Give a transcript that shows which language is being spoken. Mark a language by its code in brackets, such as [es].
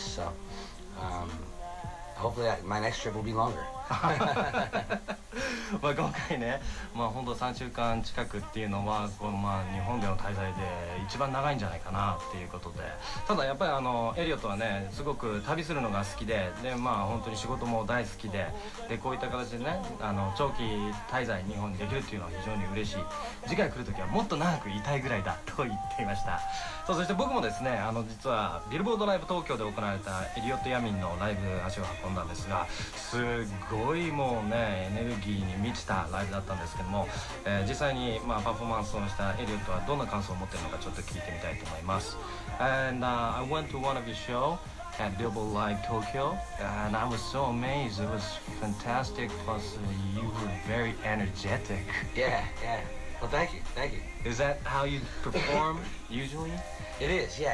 [en] So hopefully my next trip will be longer. [ja] 今回ね、本当3週間近くっていうのは日本での滞在で一番長いんじゃないかなっていうことで、ただやっぱりエリオットはねすごく旅するのが好きで、本当に仕事も大好きで、こういった形でね長期滞在日本にできるっていうのは非常に嬉しい。次回来る時はもっと長くいたいぐらいだと言っていました。そして僕もですね実はビルボードライブ東京で行われたエリオット・ヤミンのライブ足を運んだんですが、すごいもうねエネルギーに満ちたライブだったんですけども、実際にパフォーマンスをしたエリオットはどんな感想を持っているのかちょっと聞いてみたいと思います。 [en] And I went to one of your show at Billboard Live Tokyo, and I was so amazed. It was fantastic. Plus, you were very energetic. Yeah. Well, thank you. Is that how you perform usually? It is, yeah.